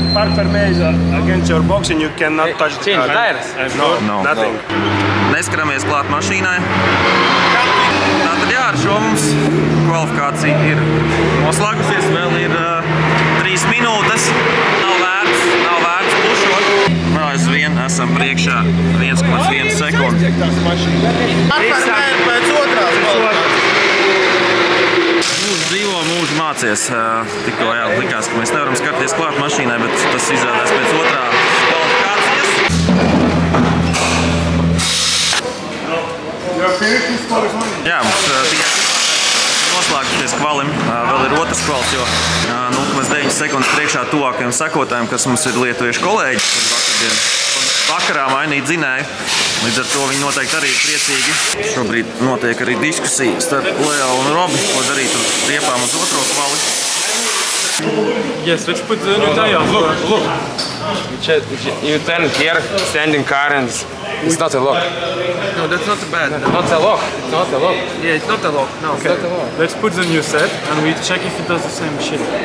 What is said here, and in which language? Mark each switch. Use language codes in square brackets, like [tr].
[en] Park fermē is against your box and you cannot touch the car. No, nothing. [lv] Neskaramies klāt mašīnai. Tātad, jā, ar šo mums kvalifikācija ir noslēgusies. Vēl ir 3 minūtes. Nav vērts pušot. Vēl aizvien esam priekšā 1,1 sekundi. Pēc otrās kvalifikācijas. Mūžu dzīvo, mūžu mācies. Tikko, jā, likās, ka mēs nevaram skatīties klāt mašīnai, bet tas izrādās pēc otrā kvalifikācijas. Jā, mums tikai noslēgušies kvalim. Vēl ir otrs kvals, jo 0,9 sekundes priekšā tuvākajiem sekotājiem, kas mums ir lietuviešu kolēģi, kuri vakarā mainīja dzinēju. Līdz ar to viņi noteikti arī ir priecīgi. Šobrīd notiek arī diskusija starp Leo un Robi, ko darīt ar riepām uz otro kvali. [en] Yes, let's put the new tire. Look. You turn here, standing car, and it's not a lock. No, that's not bad. Not a lock. It's not a lock. Yeah, it's not a lock. No. Okay. Let's put the new set and we check if it does the same shit.